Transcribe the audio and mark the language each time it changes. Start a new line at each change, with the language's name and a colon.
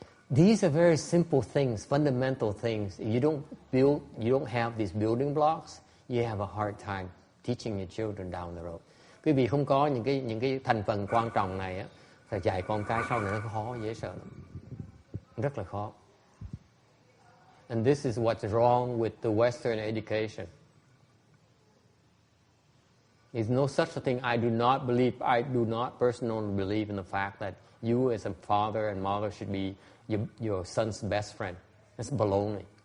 English: These are very simple things, fundamental things. If you don't have these building blocks, you have a hard time teaching your children down the road.
Vietnamese: Quý vị không có những cái thành phần quan trọng này á, phải dạy con cái sau này nó khó, dễ sợ lắm. Rất là khó.
English: And this is what's wrong with the Western education. There's no such a thing. I do not personally believe in the fact that you as a father and mother should be your son's best friend. That's baloney.